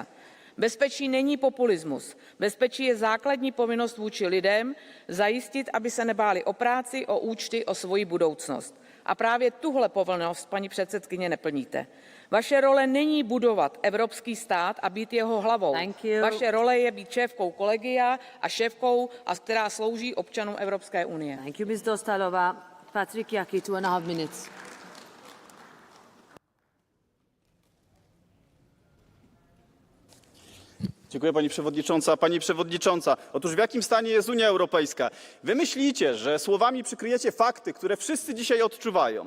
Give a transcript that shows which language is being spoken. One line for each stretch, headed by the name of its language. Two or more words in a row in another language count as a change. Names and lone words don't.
Czech: Bezpečí není populismus. Bezpečí je základní povinnost vůči lidem zajistit, aby se nebáli o práci, o účty, o svoji budoucnost. A právě tuhle povinnost, paní předsedkyně, neplníte. Vaše role není budovat evropský stát a být jeho hlavou. Vaše role je být šéfkou kolegia a šéfkou, která slouží občanům Evropské unie.
English: Thank you, Ms. Dostalova. Patrick Jaki, 2.5 minutes.
Polish: Dziękuję Pani Przewodnicząca. Pani Przewodnicząca, otóż w jakim stanie jest Unia Europejska? Wy myślicie, że słowami przykryjecie fakty, które wszyscy dzisiaj odczuwają.